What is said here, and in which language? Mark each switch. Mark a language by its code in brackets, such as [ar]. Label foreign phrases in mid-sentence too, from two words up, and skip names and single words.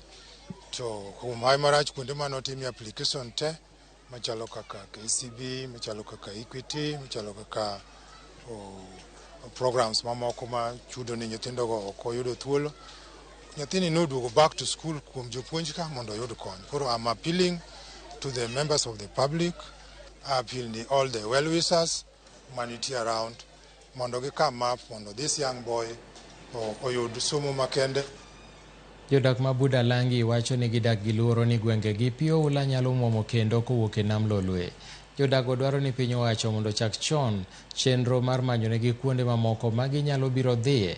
[luo] To kuom hai marach kuonde manotimie application te, machalo kaka KCB, machalo kaka Equity, machalo kaka programs mamoko ma chudo ni nyithindo go ok oyudo thuolo. Nyathini noduogo [en] back to school [luo] kuom jopuonj ka mondo oyud kony. [en] Koro I'm appealing to the members of the public, I appeal to all the well-wishers humanity around [luo] mondo gikam [en] up mondo this young boy [luo] oyud somo makende. Jodak ma Budalangi wacho ni gidak gi luoro ni gwenge gi pi oula nyalo muomo kendo kowuok e nam Lolwe. Jodago dwaro ni piny owacho mondo chak chon chenro mar manyo negi kuonde mamoko ma ginyalo biro dhiye.